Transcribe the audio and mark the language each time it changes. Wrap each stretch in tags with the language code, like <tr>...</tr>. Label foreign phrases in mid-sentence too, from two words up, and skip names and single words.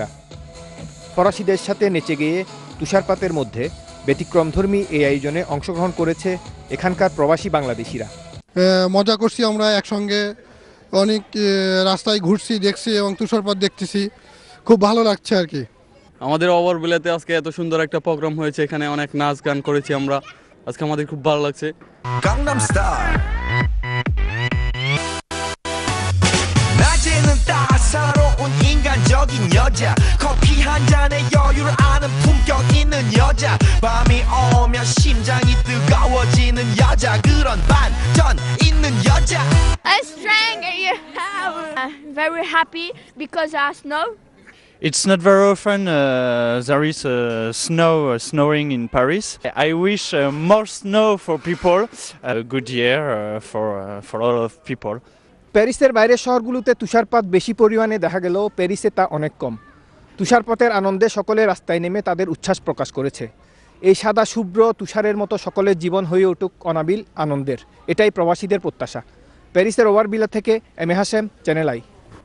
<bn>ফরাসিদের সাথে নেচে গিয়ে তুষারপাতের মধ্যে ব্যতিক্রমধর্মী এই আয়োজনে অংশগ্রহণ করেছে এখানকার প্রবাসী বাংলাদেশিরা। মজা করছি আমরা একসঙ্গে, অনেক রাস্তায় ঘুরছি, দেখছি এবং তুষারপাত দেখতেছি, খুব ভালো লাগছে আর কি। আমাদের ওভারভিলাতে আজকে এত সুন্দর একটা প্রোগ্রাম হয়েছে, এখানে অনেক নাচ গান করেছি আমরা, আজকে আমাদের খুব ভালো লাগছে।</bn> <ko>강남 스타일 낮에는 따사로운 인간적인 여자 커피 한 잔에 여유를 아는 품격 있는 여자 밤이 오면 심장이 뜨거워지는 여자 그런 반전 있는 여자</ko> <en>I'm strong and you have very happy because of snow. It's not very often there is snowing in Paris. I wish more snow for people. A good year for all of people.</en> <bn>প্যারিসের বাইরের শহরগুলোতে তুষারপাত বেশি পরিমাণে দেখা গেলেও প্যারিসে তা অনেক কম। তুষারপাতের আনন্দে সকলে রাস্তায় নেমে তাদের উচ্ছ্বাস প্রকাশ করেছে। এই সাদা শুভ্র তুষারের মতো সকলের জীবন হয়ে উঠুক অনাবিল আনন্দের, এটাই প্রবাসীদের প্রত্যাশা। প্যারিসের ওভারভিলা থেকে এম এ হাশেম, চ্যানেল আই।</bn>